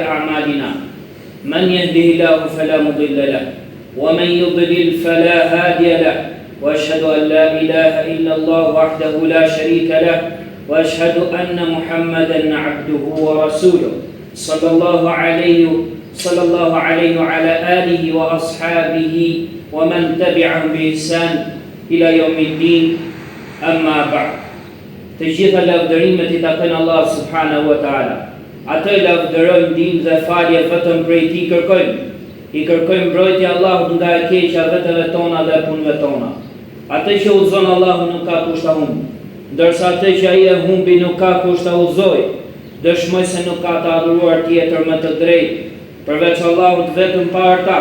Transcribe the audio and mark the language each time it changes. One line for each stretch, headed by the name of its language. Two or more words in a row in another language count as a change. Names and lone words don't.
Arabic: أعمالنا من يهده الله فلا مضل له ومن يضلل فلا هادي له وأشهد أن لا إله إلا الله وحده لا شريك له وأشهد أن محمدا عبده ورسوله صلى الله عليه وعلى آله وأصحابه ومن تبعهم بإحسان إلى يوم الدين أما بعد.
Albanian: Të gjitha lavdërimet I takojnë Allah
Arabic: سبحانه وتعالى.
Albanian: Atë lavdërojmë, ndihmë dhe falje vetëm prej Tij kërkojmë. I kërkojmë mbrojtje Allahut nga e keqja vetëve tona dhe punëve tona. Atë që udhëzon Allahu nuk ka kusht ta humbë, ndërsa atë që ai e humbi nuk ka kusht ta udhëzojë. Dëshmoj se nuk ka të adhuruar tjetër më të drejtë përveç Allahut vetëm pa ortak.